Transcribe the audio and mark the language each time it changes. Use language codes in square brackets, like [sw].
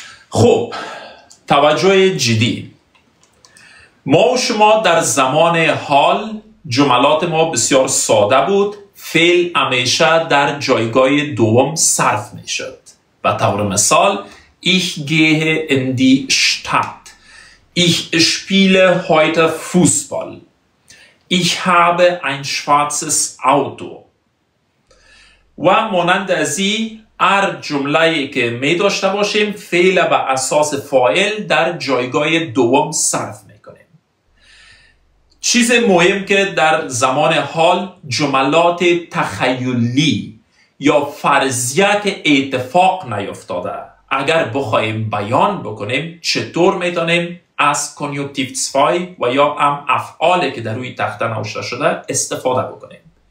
[fa] خب، توجه جدی. ما و شما در زمان حال جملات ما بسیار ساده بود. فعل همیشه در جایگاه دوم صرف می شد. به طور مثال [de] Ich gehe in die Stadt. Ich spiele heute Fußball. Ich habe ein schwarzes Auto. [fa] و مانند از این هر جمله‌ای که می داشته باشیم فعل به اساس فاعل در جایگاه دوم صرف می کنیم. چیز مهم که در زمان حال جملات تخیلی یا فرضیه که اتفاق نیفتاده اگر بخوایم بیان بکنیم چطور میتونیم از کنیوکتیو 2 و یا هم افعالی که در روی تخته نوشته شده استفاده بکنیم.